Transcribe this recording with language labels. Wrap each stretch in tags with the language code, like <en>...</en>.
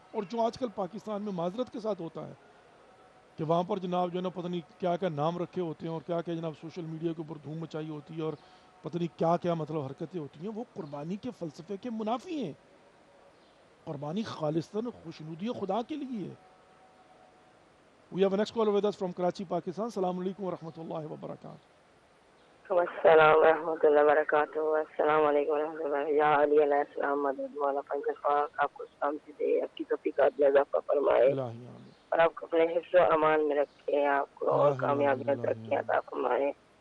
<ur>اور جو آج کل پاکستان میں معذرت کے ساتھ ہوتا ہے کہ وہاں پر جناب جو ہے نا پتہ نہیں کیا کیا نام رکھے ہوتے ہیں, اور کیا کیا جناب سوشل میڈیا کے اوپر دھوم مچائی ہوتی ہے, اور پتہ نہیں کیا کیا مطلب حرکتیں ہوتی ہیں, وہ قربانی کے فلسفے کے منافی ہیں. قربانی خالصتاً خوشنودی خدا کے لیے ہے.</ur> <en>We have a next caller with us from Karachi, Pakistan.</en> <ar>Assalamu alaikum wa rahmatullahi wa barakatuh. السلام ورحمۃ اللہ وبرکاتہ. السلام علیکم ورحمۃ اللہ.</ar> <ur>یا علی علیہ السلام مدد مولا پنجل پاک آپ کو سلامتی دے, آپ کی توفیقات میں اضافہ فرمائے, اور آپ کو اپنے حفظ و امان میں رکھے, آپ کو اور کامیابیاں ترقیاں عطا فرمائے.</ur>